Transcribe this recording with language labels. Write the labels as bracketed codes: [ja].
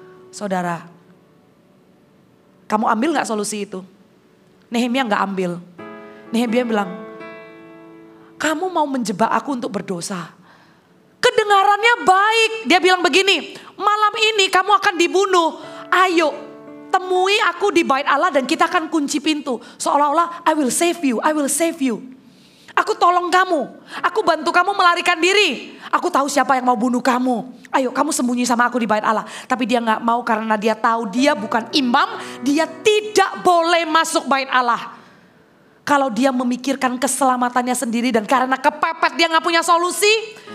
[id] Saudara, kamu ambil gak solusi itu? Nehemia gak ambil. Nehemia bilang, kamu mau menjebak aku untuk berdosa. Kedengarannya baik. Dia bilang begini, malam ini kamu akan dibunuh. Ayo temui aku di bait Allah dan kita akan kunci pintu. Seolah-olah [en] I will save you, I will save you. [id] Aku tolong kamu, aku bantu kamu melarikan diri. Aku tahu siapa yang mau bunuh kamu. Ayo kamu sembunyi sama aku di bait Allah. Tapi dia gak mau karena dia tahu dia bukan imam. Dia tidak boleh masuk bait Allah. Kalau dia memikirkan keselamatannya sendiri dan karena kepepet dia gak punya solusi.